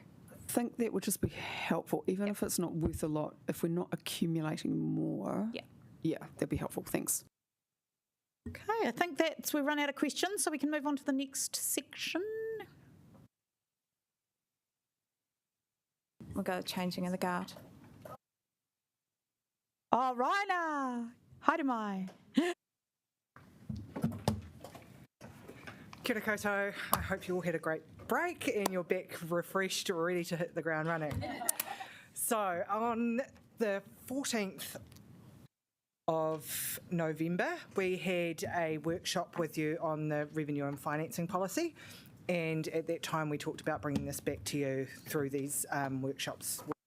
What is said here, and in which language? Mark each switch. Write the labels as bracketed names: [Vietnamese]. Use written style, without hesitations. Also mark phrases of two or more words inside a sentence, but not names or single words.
[English] I think that would just be helpful, even if it's not worth a lot, if we're not accumulating more. Yeah, that'd be helpful. Thanks. Okay, I think we've run out of questions, so we can move on to the next section. We'll go changing of the guard. Oh, Raina. [Māori] Haere mai. Kia ora koutou. [English] I hope you all had a great break and you're back refreshed, ready to hit the ground running. So on the 14th of November, we had a workshop with you on the revenue and financing policy, and at that time we talked about bringing this back to you through these workshops.